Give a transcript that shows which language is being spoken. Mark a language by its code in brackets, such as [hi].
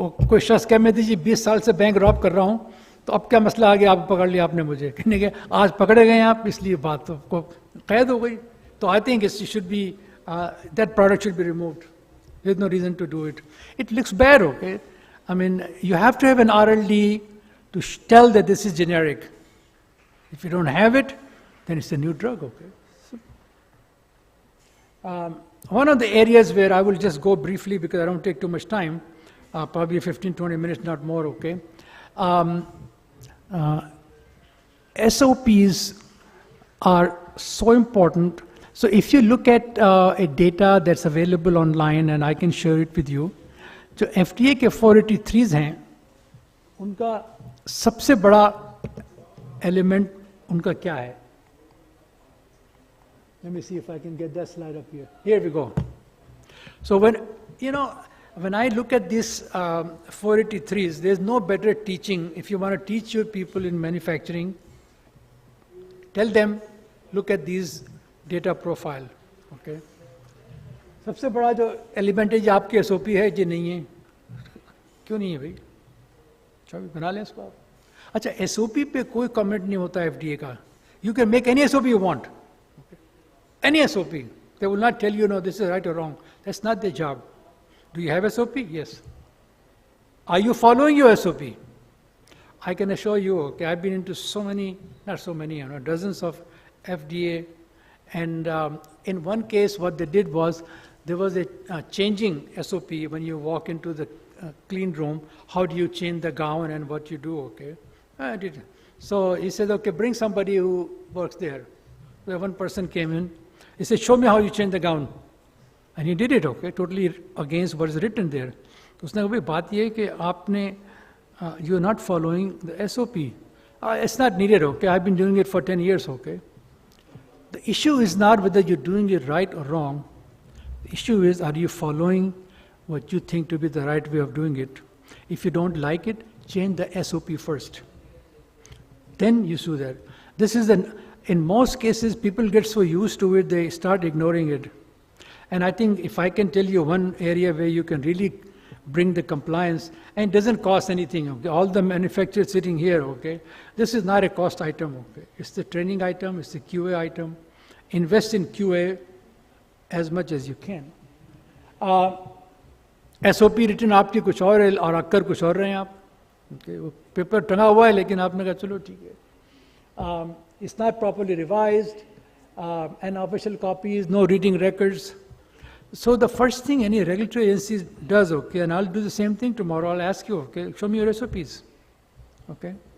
[hi] कोई शख्स कह मैं दीजिए 20 साल से बैंक रॉब कर रहा हूँ तो अब क्या मसला आ गया आप पकड़ लिया आपने मुझे कहने के आज पकड़े गए आप इसलिए बात तो को कैद हो गई तो [en] I think it should be that product should be removed there is no reason to do it looks bad okay I mean you have to have an RLD to tell that this is generic. If you don't have it, then it's a new drug, okay? So, one of the areas where I will just go briefly because I don't take too much time, probably 15-20 minutes, not more, okay? SOPs are so important. So if you look at a data that's available online, and I can share it with you, [hi] जो FDA के 483s हैं, उनका सबसे बड़ा element उनका क्या है? [en] Let me see if I can get that slide up here. Here we go. So when I look at these 483s, there's no better teaching. If you want to teach your people in manufacturing, tell them, look at these data profile. Okay. [hi] सबसे बड़ा जो element है ये आपके SOP है, ये नहीं है. क्यों नहीं है भाई? चलो बना लें इसको आप. अच्छा, SOP पे कोई कमेंट नहीं होता FDA का. [en] You can make any SOP you want. Any SOP. They will not tell you, no, this is right or wrong. That's not their job. Do you have SOP? Yes. Are you following your SOP? I can assure you, okay, I've been into so many, not so many, dozens of FDA. And in one case, what they did was, there was a changing SOP when you walk into the clean room. How do you change the gown and what you do, okay? I did. So he said, okay, bring somebody who works there. So one person came in. He said, show me how you change the gown. And he did it, okay, totally against what is written there. [hi] तो उसने कहा बात ये है कि आपने [en] you are not following the SOP. It's not needed, okay. I've been doing it for 10 years, okay. The issue is not whether you're doing it right or wrong. The issue is, are you following what you think to be the right way of doing it? If you don't like it, change the SOP first. Then you do that. This is in most cases, people get so used to it, they start ignoring it. And I think if I can tell you one area where you can really bring the compliance, and it doesn't cost anything, okay? All the manufacturers sitting here, okay? This is not a cost item, okay? It's the training item, it's the QA item. Invest in QA as much as you can. [hi] SOP written आपकी कुछ और है और occur कुछ और रहे हैं आप, okay? वो पेपर टंगा हुआ है लेकिन आपने कहा चलो ठीक है. [en] It's not properly revised, unofficial copies, no reading records. So the first thing any regulatory agency does, okay, and I'll do the same thing tomorrow, I'll ask you, okay, show me your SOPs, okay.